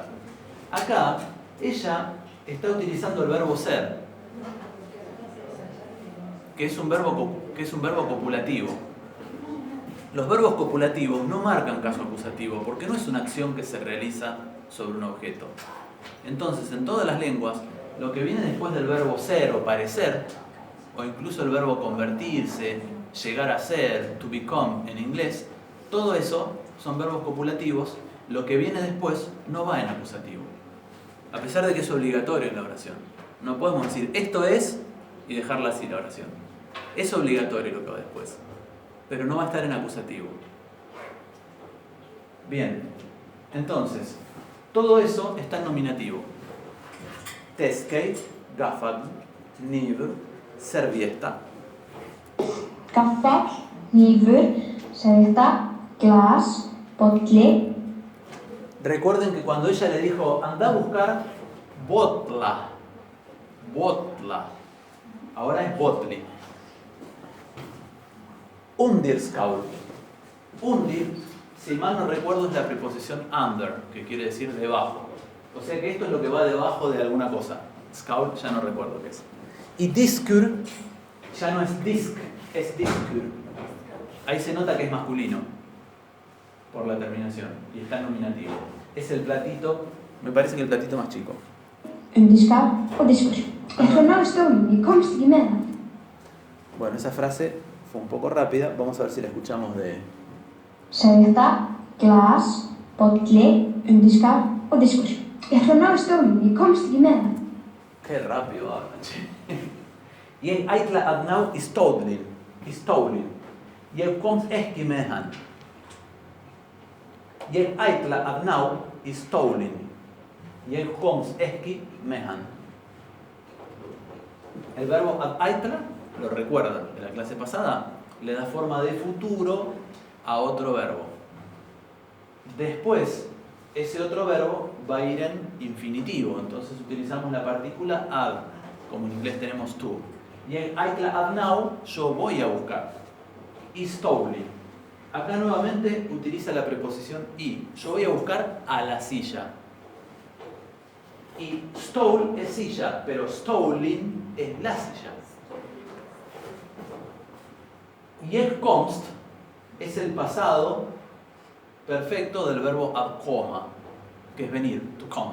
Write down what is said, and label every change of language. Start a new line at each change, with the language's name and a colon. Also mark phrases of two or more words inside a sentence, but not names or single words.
Spanish: Acá, ella está utilizando el verbo ser, que es un verbo copulativo. Los verbos copulativos no marcan caso acusativo porque no es una acción que se realiza sobre un objeto. Entonces, en todas las lenguas, lo que viene después del verbo ser o parecer, o incluso el verbo convertirse, llegar a ser,
English: to become
Spanish: en inglés, todo eso son verbos copulativos. Lo que viene después no va en acusativo, a pesar de que es obligatorio en la oración. No podemos decir esto es y dejarla así la oración. Es obligatorio lo que va después, pero no va a estar en acusativo. Bien, entonces, todo eso está en nominativo.
Icelandic: Teskei, gafag, nivr, servietta. Gaffel, hnífur, servietta, glas, bolli.
Spanish: Recuerden que cuando ella le dijo, anda a buscar botla, ahora es botli.
Icelandic: Undirskaul. Undir,
Spanish: si mal no recuerdo, es la preposición under, que quiere decir debajo. O sea que esto es lo que va debajo de alguna cosa. Skaul ya no recuerdo qué es. Y diskur ya no es disk, es diskur. Ahí se nota que es masculino por la terminación y está en nominativo. Es el platito, me parece que el platito más chico.
Icelandic: Een diskar og diskur. Ég fór ná í stólinn, ég komst ekki með hann.
Spanish: Bueno, esa frase fue un poco rápida, vamos a ver si la escuchamos de...
Icelandic: Servietta, glas, bolli, undirskar og diskur. Ég fór ná í stólinn, ég komst ekki með hann.
Spanish: Qué rápido hablan, che.
Icelandic: Ég ætla að ná í stólinn. Ég komst ekki með hann. Ég ætla að ná í stólinn. Ég komst ekki með hann.
Spanish: El verbo
Icelandic: ad ætla,
Spanish: lo recuerdan de la clase pasada, le da forma de futuro a otro verbo. Después, ese otro verbo va a ir en infinitivo, entonces utilizamos la partícula ad, como en inglés tenemos to.
Icelandic: Ég ætla að ná,
Spanish: yo voy a buscar.
Icelandic: Í stóli.
Spanish: Acá nuevamente utiliza la preposición y. Yo voy a buscar a la silla. Y stól es silla, pero stólin es la silla.
Icelandic: Ég komst
Spanish: es el pasado perfecto del verbo
Icelandic: ad koma,
Spanish: que es venir,
English: to come.